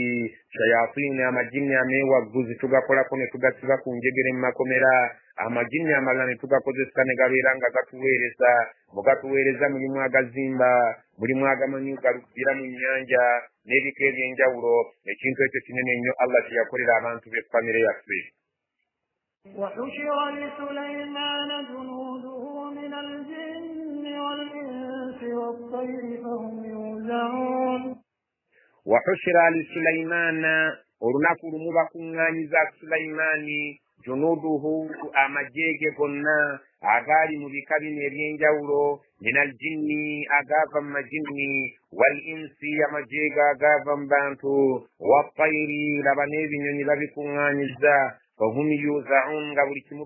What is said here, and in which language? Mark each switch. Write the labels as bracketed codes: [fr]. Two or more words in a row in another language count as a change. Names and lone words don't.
[lg] Shayatini, amajinni ameewagguzi tugakolako ne tugasiba ku njegere mu makomera. Amajinni amalala ne tugakozesa ne gabeera nga gatuweereza. Mu gatuweereza mulimu agazimba, mulimu agamanyi galugira mu nnyanja n'ebika eby'enjawulo. Ekintu ekyo kinene nnyo Allah kye yakolera abantu b'effamire yaffe. [ar] وحشر لسليمان جنوده من الجن والإنس والطير فهم يوزعون وحشر لسليمان [lg] olunaku lumu bakuŋŋaanyiza Sulaimaani junuduhu amajeege gonna agaali mu bika bino eby'enjawulo [ar] من الجن [lg] agaava mu majinni [ar] والإنس [lg] amajeege agaava mu bantu wattayri laba n'ebinyonyi babikuŋŋaanyiza [ar] فهم يوزعون [lg] nga buli kimu